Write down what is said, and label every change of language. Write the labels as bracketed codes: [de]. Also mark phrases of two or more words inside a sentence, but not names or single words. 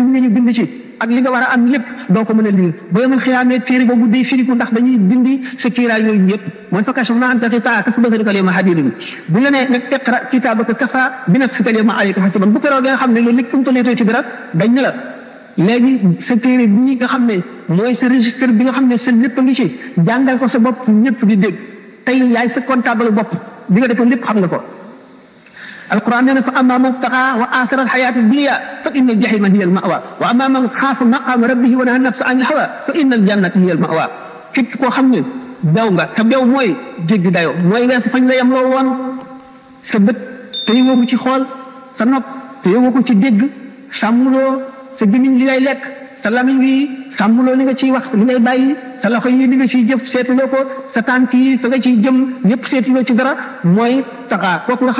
[wo] ñu ñu bind ci ak li nga war a am lépp doo ko mën a lire ba yemal xiyaamee téere boobu day firiku ndax dañuy dindi sa kiiraay yooyu yëpp mooy [ar] فكشفنا عنك غطاءك فبصرك اليوم حديد [wo] bu la nee nag [ar] اقرأ كتابك كفى بنفسك اليوم عليك حسيبا [wo] bu keroog nga xam ne loolu lépp fu mu tolleetoo ci dara dañ ne la léegi sa téere bi nga xam ne mooy sa registre bi nga xam ne sa lépp a ngi ci jàngal ko sa bopp ñëpp di dégg tey yaay sa comptable bopp bi nga defoon lépp xam nga ko [ar] القرآن يقول فأما من طغى وآثر الحياة الدنيا فإن الجحيم هي المأوى وأما من خاف مقام ربه ونهى النفس عن الهوى فإن الجنة هي المأوى [wo] képp koo xam ne daw nga te daw mooy jéggi dayoo mooy weesu fañ la yem loo woon sa bët te yowoo ko ci xool sa nopp te yowoo ko ci dégg sàmmuloo sa gémmiñ li ngay lekk sa lamiñ wi sàmmuloo li nga ciy wax li ngay bàyyi sa loxo yi li nga ciy jëf seetuloo ko sa tànk yi fa nga ciy jëm ñëpp seetuloo ci dara mooy taxaa kooku nga